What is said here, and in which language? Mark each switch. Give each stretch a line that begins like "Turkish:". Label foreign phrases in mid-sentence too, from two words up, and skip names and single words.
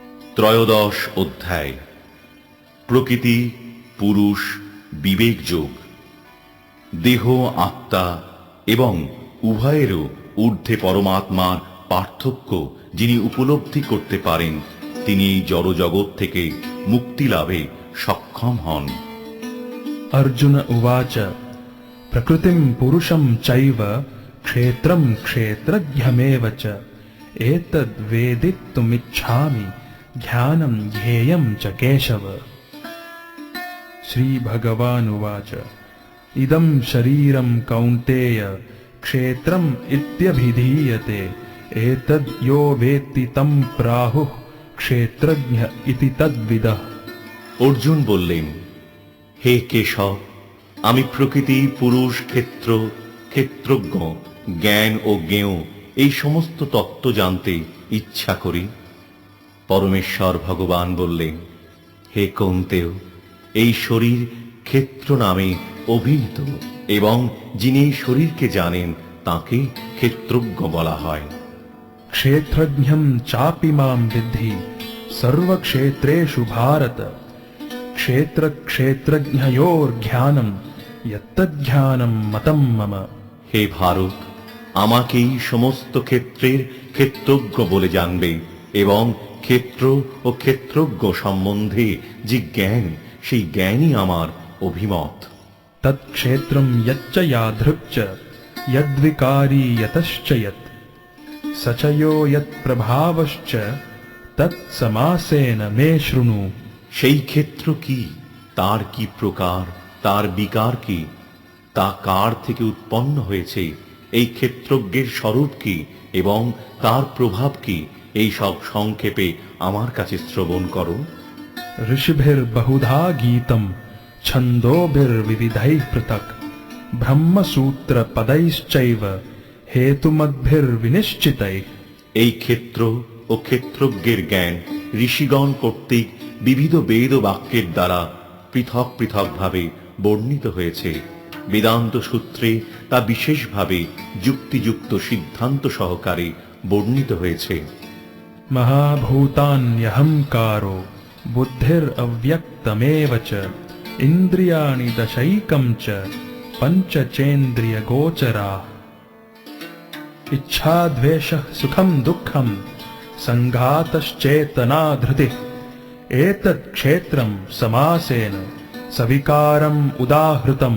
Bangla: ত্রয়োদশ অধ্যায়। প্রকৃতি, পুরুষ, বিবেক যোগ। দেহ, আত্মা এবং উভয়েরও ঊর্ধ্বে পরমাত্মার পার্থক্য যিনি উপলব্ধি করতে পারেন, তিনি এই জড়জগৎ থেকে মুক্তি লাভে সক্ষম হন।
Sanskrit: अर्जुन उवाच प्रकृतिं पुरुषं चैव क्षेत्रं क्षेत्रज्ञमेव च एतद्वेदितुमिच्छामि ज्ञानं ज्ञेयं च केशव। श्रीभगवानुवाच इदं शरीरं कौन्तेय क्षेत्रम् इत्यभिधीयते एतद् यो वेत्ति तं प्राहुः क्षेत्रज्ञ इति तद्विदः।
Bangla: অর্জুন বললেন, হে কেশব, আমি প্রকৃতি, পুরুষ, ক্ষেত্র, ক্ষেত্রজ্ঞ, জ্ঞান ও জ্ঞেয় এই সমস্ত তত্ত্ব জানতে ইচ্ছা করি। পরমেশ্বর ভগবান বললেন, হে কৌন্তেয়, এই শরীর ক্ষেত্র নামে অভিহিত এবং যিনি এই শরীরকে জানেন তাকে ক্ষেত্রজ্ঞ বলা হয়।
Sanskrit: क्षेत्रज्ञं चापि मां विद्धि सर्वक्षेत्रेषु भारत क्षेत्र क्षेत्रज्ञयोर्ज्ञानं यत्तज्ज्ञानं मतं मम।
Bangla: হে ভারত, আমাকেই সমস্ত ক্ষেত্রের ক্ষেত্রজ্ঞ বলে জানবে এবং ক্ষেত্র ও ক্ষেত্রজ্ঞ সম্বন্ধে যে জ্ঞান, সেই জ্ঞানই আমার অভিমত।
Sanskrit: तत्क्षेत्रं यच्च यादृक् च यद्विकारी यतश्च यत् स च यो यत्प्रभावश्च तत्समासेन मे शृणु।
Bangla: সেই ক্ষেত্র কি, তার কি প্রকার, তার বিকার কি, তা কার থেকে উৎপন্ন হয়েছে, এই ক্ষেত্রজ্ঞের স্বরূপ কি এবং তার প্রভাব কি, এই সব সংক্ষেপে আমার কাছে শ্রবণ করো।
Sanskrit: ऋषिभिर्बहुधा गीतं छन्दोभिर्विविधैः पृथक् ब्रह्मसूत्रपदैश्चैव हेतुमद्भिर्विनिश्चितैः।
Bangla: এই ক্ষেত্র ও ক্ষেত্রজ্ঞের জ্ঞান ঋষিগণ কর্তৃক বিবিধ বেদ ও বাক্যের দ্বারা পৃথক পৃথকভাবে বর্ণিত হয়েছে। বেদান্ত সূত্রে তা বিশেষভাবে যুক্তিযুক্ত সিদ্ধান্ত সহকারে বর্ণিত হয়েছে।
Sanskrit: महाभूतान्यहंकारो बुद्धिरव्यक्तमेव च इन्द्रियाणि दशैकं च पञ्चचेन्द्रियगोचराः इच्छा द्वेषः सुखं दुःखं संघातश्चेतना धृतिः एतत् क्षेत्रं समासेन सविकारम् उदाहृतम्।